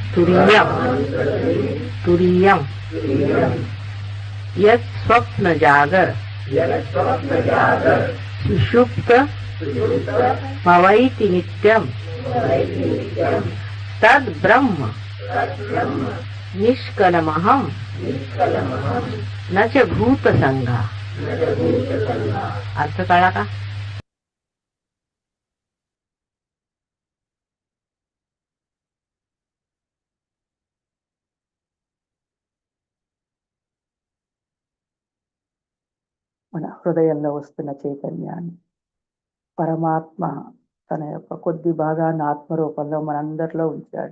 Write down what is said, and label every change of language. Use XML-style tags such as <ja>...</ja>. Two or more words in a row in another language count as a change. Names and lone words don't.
<sa>తురీయం యత్ స్వప్న జాగర సుషుప్త భవైతి నిత్యం తద్ బ్రహ్మ నిష్కలమహం నచ భూత సంగ.</sa> <mr>अर्थ कळला का?</mr> <te>మన హృదయంలో వస్తున్న చైతన్యాన్ని పరమాత్మ తన యొక్క కొద్ది భాగాన్ని ఆత్మరూపంలో మనందరిలో ఉంచాడు.</te>